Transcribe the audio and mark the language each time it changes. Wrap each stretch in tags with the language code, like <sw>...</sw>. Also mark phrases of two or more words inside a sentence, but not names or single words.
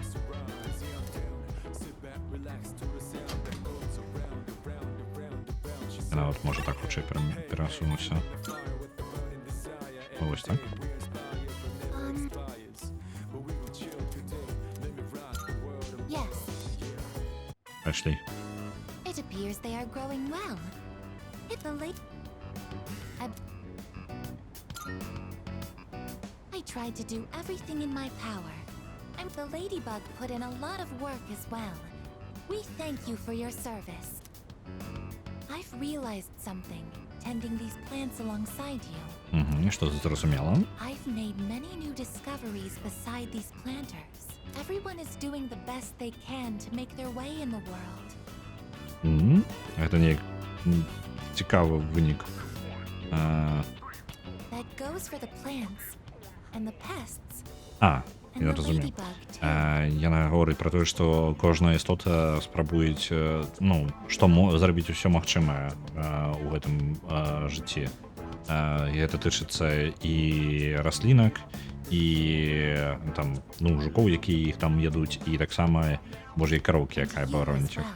<be>Я нават можа так хутчэй перасунуся. Вось так.</be> <en>Yes,</en> <be>Пайшлі.</be> <en>it appears they are growing well. I tried to do everything in my power, and the ladybug put in a lot of work as well. We thank you for your service. I've realized something, tending these plants alongside you.</en> <be>Што зразумела?</be> <en>I've made many new discoveries beside these planters. Everyone is doing the best they can to make their way in the world.</en> <be>Гэта неяк цікавы вынік.</be> <en>That goes for the plants and the pests.</en> <be>Я разумею. Яна гаворыць пра тое, што кожная істота спрабуюць, што зрабіць усё магчымае ў гэтым жыцці. І гэта тычыцца і раслінак, і там, жукоў, якія іх там ядуць, і таксама бож'яй кароўкі, якая бароніць іх.</be>